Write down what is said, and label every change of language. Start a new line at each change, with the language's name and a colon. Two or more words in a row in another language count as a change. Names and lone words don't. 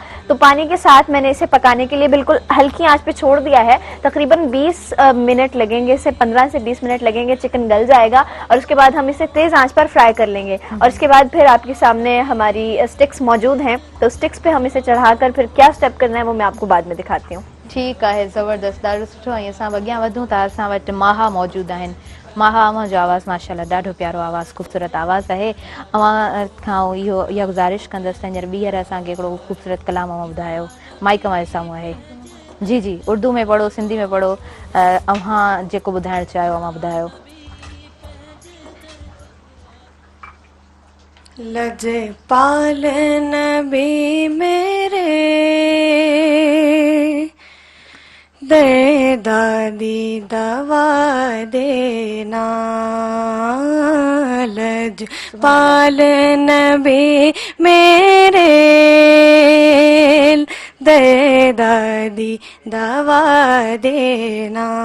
Urdu: تو پانی کے ساتھ میں نے اسے پکانے کے لیے بالکل ہلکی آنچ پہ چھوڑ دیا ہے. تقریباً 20 منٹ لگیں گے, سے 15 سے 20 منٹ لگیں گے. چکن گل جائے گا اور اس کے بعد ہم اسے تیز آنچ پر فرائی کر لیں گے. اور اس کے بعد پھر آپ کے سامنے ہماری اسٹکس موجود ہیں, تو اسٹکس پہ ہم اسے چڑھا کر پھر کیا اسٹیپ کرنا ہے وہ میں آپ کو بعد میں دکھاتی ہوں. ٹھیک ہے,
Sindhi: زبردست, ॾाढो सुठो. ऐं असां अॻियां वधूं था. असां वटि माहा मौजूदु आहिनि. माहा अव्हां जो आवाज़ु माशाल्लाह ॾाढो प्यारो आवाज़ु, ख़ूबसूरत आवाज़ु आहे. अव्हां खां इहा गुज़ारिश कंदसि त हींअर ॿीहर असांखे हिकिड़ो ख़ूबसूरत कलाम अव्हां ॿुधायो. माइक अव्हां जे साम्हूं आहे.
Urdu: جی جی، اردو میں پڑھو، سندھی میں پڑھو,
Sindhi: अव्हां जेको ॿुधाइणु चाहियो अव्हां ॿुधायो.
Punjabi: لجپال نبی میرے دے دادی دوا دینا، لجپال نبی میرے دے دادی دوا دینا,